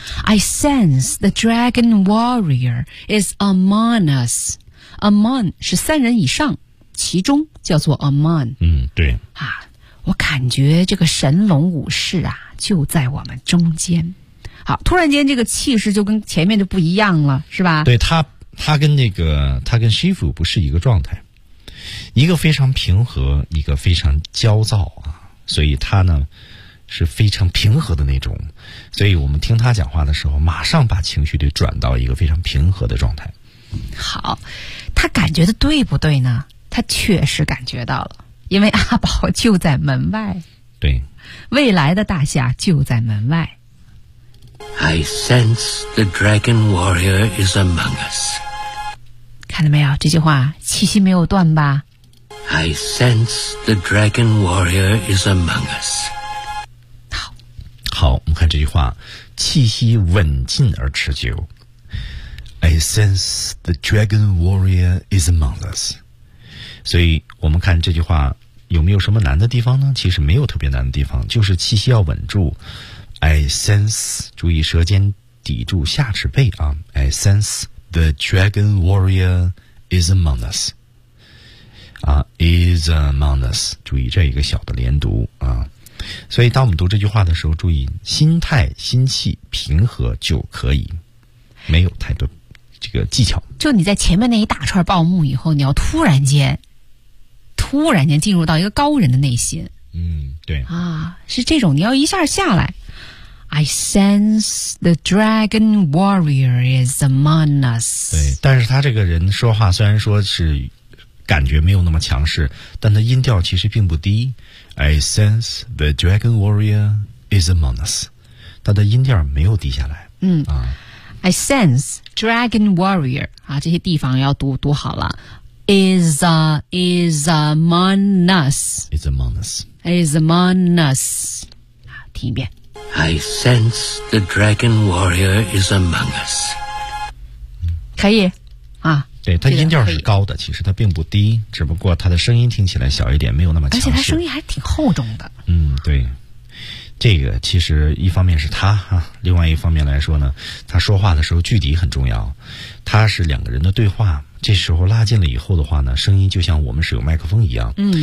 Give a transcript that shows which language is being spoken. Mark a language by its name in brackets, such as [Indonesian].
[English] I sense the dragon warrior is among us. [Chinese] Among 是三人以上，其中叫做 among。对。啊，我感觉这个神龙武士啊就在我们中间。好，突然间这个气势就跟前面就不一样了，是吧？对，他跟那个他跟师傅不是一个状态。一个非常平和，一个非常焦躁啊，所以他呢是非常平和的那种，所以我们听他讲话的时候，马上把情绪就转到一个非常平和的状态。好，他感觉的对不对呢？他确实感觉到了，因为阿宝就在门外。对，未来的大侠就在门外。 [English] I sense the dragon warrior is among us. [Chinese] 看到没有，这句话气息没有断吧。 [English] I sense the dragon warrior is among us. [Chinese] 好好，我们看这句话气息稳劲而持久。 [English] I sense the dragon warrior is among us. [Chinese] 所以我们看这句话有没有什么难的地方呢？其实没有特别难的地方，就是气息要稳住。 [English] I sense， [Chinese] 注意舌尖抵住下齿背啊。 [English] I senseThe dragon warrior is among us. Is among us. [Chinese] 注意这一个小的连读啊。所以当我们读这句话的时候，注意心态、心气平和就可以，没有太多这个技巧。就你在前面那一大串报幕以后，你要突然间进入到一个高人的内心。对。啊，是这种，你要一下下来。 [English] I sense the dragon warrior is among us. [Chinese] 对，但是他这个人说话虽然说是感觉没有那么强势，但他音调其实并不低。 [English] I sense the dragon warrior is among us. [Chinese] 他的音调没有低下来。 [English] I sense dragon warrior [Chinese] 啊，这些地方要读好了。 [English] Is among us. Is among us. Is among us. [Chinese] 好，听一遍。 [English] I sense the dragon warrior is among us. [Chinese] 可以啊，对，他音调是高的，其实他并不低，只不过他的声音听起来小一点，没有那么强势。而且他声音还挺厚重的。对，这个其实一方面是他哈、另外一方面来说呢，他说话的时候距离很重要。他是两个人的对话，这时候拉近了以后的话呢，声音就像我们使用麦克风一样。